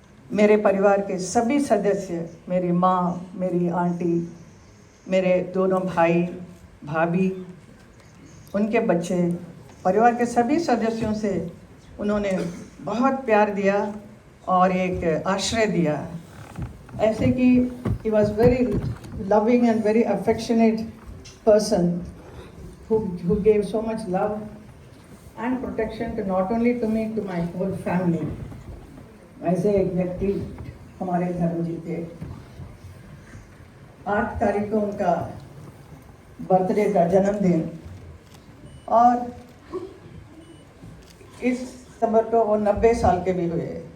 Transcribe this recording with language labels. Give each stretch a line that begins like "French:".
Hindi: मेरे परिवार के सभी सदस्य, मेरी माँ, मेरी आंटी, मेरे दोनों भाई भाभी, उनके बच्चे परिवार के सभी सदस्यों से उन्होंने बहुत प्यार दिया और एक आश्रय दिया। ऐसे कि
English: he was very loving and very affectionate person who gave so much love and protection to not only to me, to my whole family.
Hindi: ऐसे एक व्यक्ति हमारे धर्म जी थे। 8 तारीख को उनका बर्थडे का जन्मदिन, और इस सितंबर को वो 90 साल के भी हुए।